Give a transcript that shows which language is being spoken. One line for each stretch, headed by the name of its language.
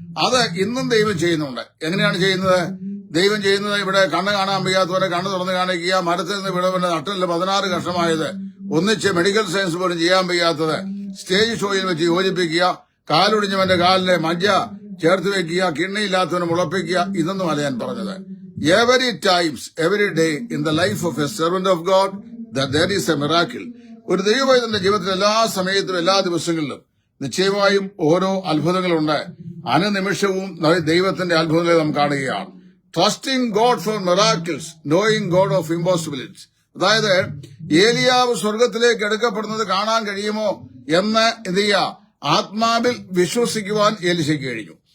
Malayalam: അത് ഇന്നും ദൈവം ചെയ്യുന്നുണ്ട്. എങ്ങനെയാണ് ചെയ്യുന്നത്? ദൈവം ചെയ്യുന്നത്, ഇവിടെ കണ്ണ് കാണാൻ വയ്യാത്തവരെ കണ്ണ് തുറന്ന് കാണിക്കുക, മരത്തിൽ നിന്ന് വിടവിന്റെ നട്ടലിൽ 16 കഷ്ണമായത് ഒന്നിച്ച് മെഡിക്കൽ സയൻസ് പോലും ചെയ്യാൻ വയ്യാത്തത് സ്റ്റേജ് ഷോയിൽ വെച്ച് യോജിപ്പിക്കുക, കാലൊടിഞ്ഞവന്റെ കാലിലെ മജ്ജ ചേർത്ത് വെക്കുക, കിണ്ണിയില്ലാത്തവനെ മുളപ്പിക്കുക, ഇതൊന്നുമല്ല ഞാൻ പറഞ്ഞത്.
English: Every times, every day in the life of a servant of God, that there is a miracle.
Malayalam: ഒരു ദൈവവൈദ്യന്റെ ജീവിതത്തിൽ എല്ലാ സമയത്തും എല്ലാ ദിവസങ്ങളിലും നിശ്ചയമായും ഓരോ അത്ഭുതങ്ങളുണ്ട്. അനുനിമിഷവും ദൈവത്തിന്റെ അത്ഭുതങ്ങളെ നാം കാണുകയാണ്.
English: Trusting God for miracles, knowing God of impossibilities.
Malayalam: അതായത് ഏലിയാവ് സ്വർഗത്തിലേക്ക് എടുക്കപ്പെടുന്നത് കാണാൻ കഴിയുമോ എന്ന് എന്ത് ചെയ്യുക, ആത്മാവിൽ വിശ്വസിക്കുവാൻ ഏലീശയ്ക്ക് കഴിഞ്ഞു.